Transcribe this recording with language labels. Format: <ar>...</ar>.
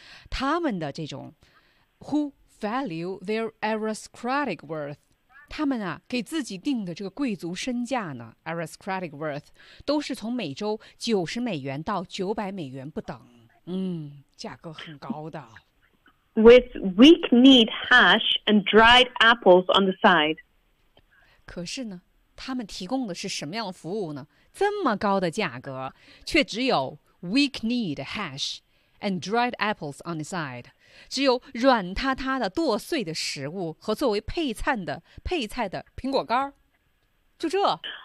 <zh>他们的这种</zh> <en>who value their aristocratic worth，</en> <zh>他们啊给自己定的这个贵族身价呢</zh> <en>aristocratic worth</en> <zh>都是从每周$90到$900不等，嗯，价格很高的。</zh> <en>With weak kneed hash and dried apples on the side。</en> <zh>可是呢，他们提供的是什么样的服务呢？这么高的价格，却只有</zh> <en>weak kneed hash。 And dried apples on the side,</en> <zh>只有软塌塌的剁碎的食物和作为配菜的苹果干儿，就这。</zh>